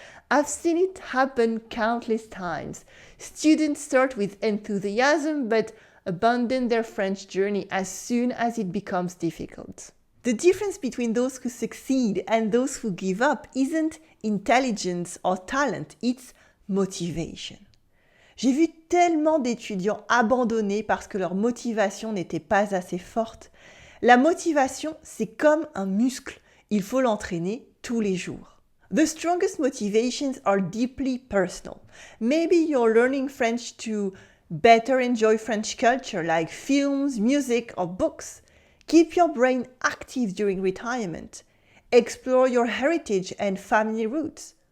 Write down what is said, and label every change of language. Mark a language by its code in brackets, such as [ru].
[en] I've seen it happen countless times. Students start with enthusiasm but abandon their French journey as soon as it becomes difficult. The difference between those who succeed and those who give up isn't intelligence or talent, it's motivation. [fr] J'ai vu tellement d'étudiants abandonner parce que leur motivation n'était pas assez forte. La motivation, c'est comme un muscle. Il faut l'entraîner tous les jours. [en] The strongest motivations are deeply personal. Maybe you're learning French to better enjoy French culture like films, music, or books. Keep your brain active during retirement. Explore your heritage and family roots.